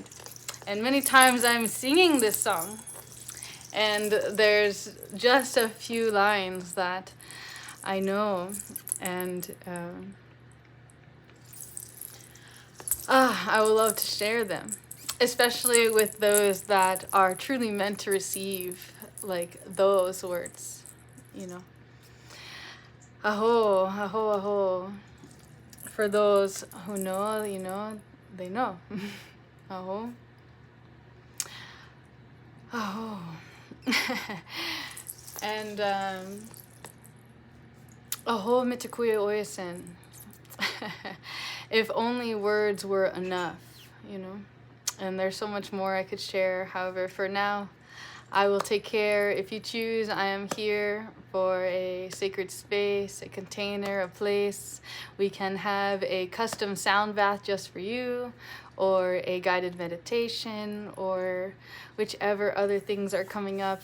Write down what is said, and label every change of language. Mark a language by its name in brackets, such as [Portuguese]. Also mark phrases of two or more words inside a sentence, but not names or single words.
[English] And many times I'm singing this song, and there's just a few lines that I know, and I would love to share them, especially with those that are truly meant to receive, like those words, you know. Aho, aho, aho. For those who know, you know, they know. Aho. Aho. [Lakota] And aho mitakuye oyasen. [English] If only words were enough, you know. And there's so much more I could share. However, for now, I will take care. If you choose, I am here for a sacred space, a container, a place. We can have a custom sound bath just for you, or a guided meditation, or whichever other things are coming up.